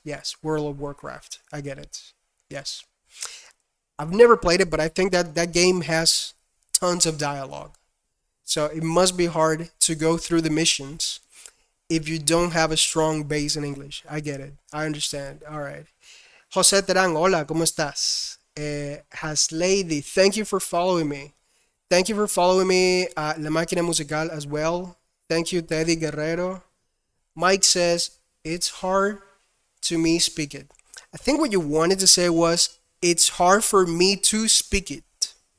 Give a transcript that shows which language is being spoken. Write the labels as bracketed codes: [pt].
[en] Yes, World of Warcraft. I get it. Yes. I've never played it, but I think that that game has tons of dialogue. So it must be hard to go through the missions if you don't have a strong base in English. I get it. I understand. All right. [es] José Terán, hola, ¿cómo estás? [en] Has Lady, thank you for following me. Thank you for following me at La Máquina Musical as well. Thank you, Teddy Guerrero. Mike says, it's hard to me speak it. I think what you wanted to say was, it's hard for me to speak it.